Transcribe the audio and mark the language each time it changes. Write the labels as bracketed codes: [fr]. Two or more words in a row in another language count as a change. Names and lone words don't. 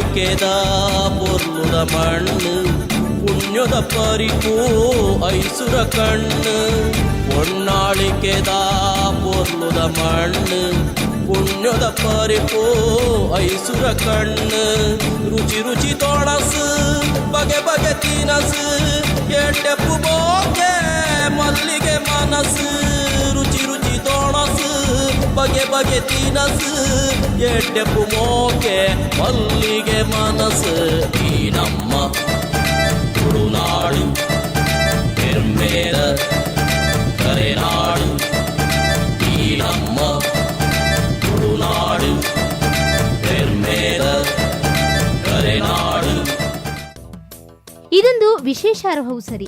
[tcy] ಪೊನ್ನಾಳಿಕ್ಕೇದಾ ಪೊರುಳುದ ಮಣ್ಣು ಪುಣ್ಯದ ಪರಿಪೋ ಐಸುರ ಕಣ್ಣು ಪೊನ್ನಾಳಿಕ್ಕೇದಾ ಪೊರುಳುದ மಣ್ಣு ಪುಣ್ಯದ ಪರಿಪೋ ಐಸುರ ಕಣ್ಣು ರುಚಿ ರುಚಿ ತೋಣಸು ಬಗೆ ಬಗೆ ತಿನಸು ಎಟ್ಟೆಪ್ಪು ಬೋಗೆ ಮಲ್ಲಿಗೆ ಮನಸ್ಸು ರುಚಿ ರುಚಿ ತೋಣಸು ಬಗೆ ಬಗೆ ತಿನಸು ಎಟ್ಟೆಪ್ಪು ಮೋಗೆ ಮಲ್ಲಿಗೆ ಮನಸ್ಸು ಈ ನಮ್ಮ ತುಳುನಾಡು ಹೆಮ್ಮೆಯ ಕರೆನಾಡು ಈ ನಮ್ಮ ತುಳುನಾಡು ಹೆಮ್ಮೆಯ ಕರೆನಾಡು. [kn] ಇದೊಂದು ವಿಶೇಷಾರ್ಹವು ಸರಿ.